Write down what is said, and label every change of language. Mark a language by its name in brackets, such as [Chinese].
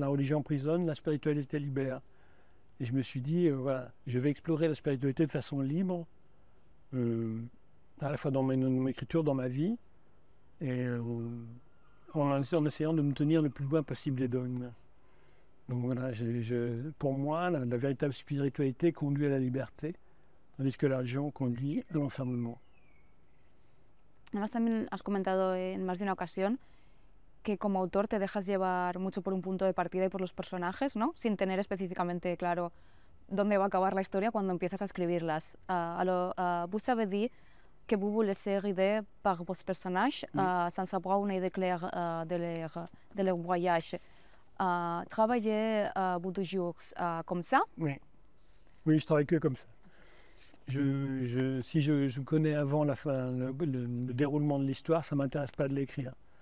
[French] La religion emprisonne, la spiritualité libère. Et je me suis dit, voilà, je vais explorer la spiritualité de façon libre, à la fois dans mon écriture, dans ma vie, et en essayant de me tenir le plus loin possible des dogmes. Donc voilà, pour moi, la véritable spiritualité conduit à la liberté, tandis que la religion conduit à l'enfermement. [Spanish] Además, también has comentado en más de una ocasión que como autor te dejas llevar mucho por un punto de partida y por los personajes, ¿no? Sin tener específicamente claro dónde va a acabar la historia cuando empiezas a escribirlas. [French] Vous avez dit que vous vous laissez guider par vos personnages sans avoir une idée claire de leur voyage. Travaillez-vous toujours comme ça? Oui, je travaille que comme ça. Si je connais avant la fin, le déroulement de l'histoire, ça ne m'intéresse pas de l'écrire.